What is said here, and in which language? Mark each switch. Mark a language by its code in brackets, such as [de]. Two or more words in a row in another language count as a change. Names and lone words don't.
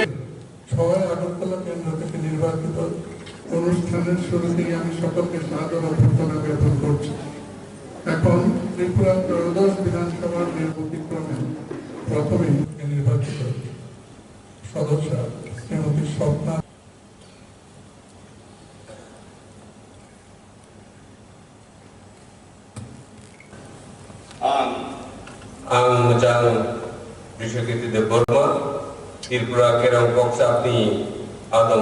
[bn] সবাই আগরতলা কেন্দ্র থেকে নির্বাচিত অনুষ্ঠানের শুরুতেই আমি সকলকে সাদর অভ্যর্থনা জ্ঞাপন করছি। এখন ত্রিপুরা ত্রয়োদশ বিধানসভার নির্বাচনক্রমে প্রথমে নির্বাচিত সদস্য শ্রীমতী স্বপ্না [trp] Ang Majang Bishokiti de Burma, Tirpura Kerang Koksapni, Adong